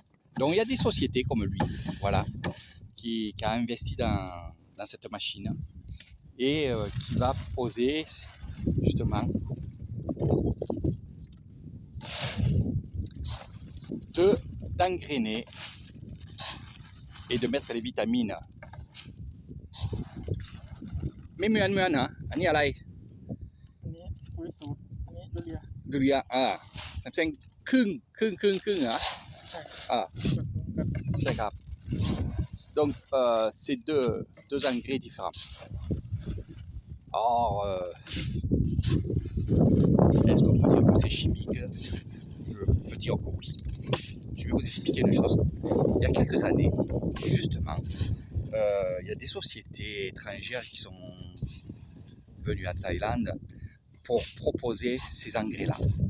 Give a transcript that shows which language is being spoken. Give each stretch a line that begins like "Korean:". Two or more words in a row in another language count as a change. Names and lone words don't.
French: Donc il y a des sociétés comme lui, voilà, qui a investi dans cette machine et qui va proposer justement d'engrainer et de mettre les vitamines.
Thai: Mais เหมือนเหรออันนี้อะไรอันนี้ปุ๋ยสูตรอันนี้ยูเรียมันเป็นครึ่งเหรอใช่ครับ
French: donc c'est deux engrais différents. Alors est-ce qu'on peut dire que c'est chimique? Je peux dire que oui. Je vais vous expliquer une chose. Il y a quelques années, justement, il y a des sociétés étrangères qui sont venues à Thaïlande pour proposer ces engrais-là.